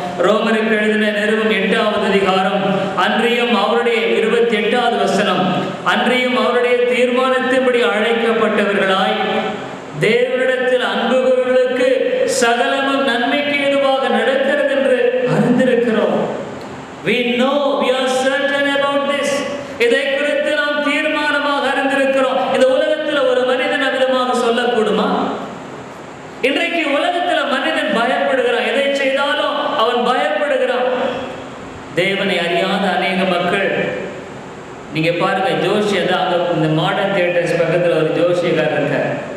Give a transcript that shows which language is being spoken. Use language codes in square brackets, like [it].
[ta] ரோமருக்கு எழுதின நிருபம் 8வது அதிகாரம், அன்றியும் அவருடைய 28வது வசனம், அன்றியும் அவருடைய தீர்மானத்தின்படி அழைக்கப்பட்டவர்களாய் தேவனிடத்தில் அன்புகளுக்கு சகலமும் நன்மைக்கு ஏதுவாக நடக்கிறது என்று அறிந்திருக்கிறோம். [en] We know, we are certain about this. [ta] இதை குறித்து நாம் தீர்மானமாக அறிந்திருக்கிறோம். இந்த உலகத்தில் ஒரு மனிதன் அவிதமாக சொல்லக்கூடுமா? இன்றைக்கு உலகத்தில் மனிதன் பயப்படுகிறான். எதை செய்தாலும் அவன் பயப்படுகிறான். தேவனை அறியாத அநேக மக்கள், நீங்க பாருங்க, ஜோஷியதான் அங்க இந்த மாடர்ன் தியேட்டர்ஸ் பக்கத்தில் ஒரு ஜோஷியக்காரர் இருக்கார்.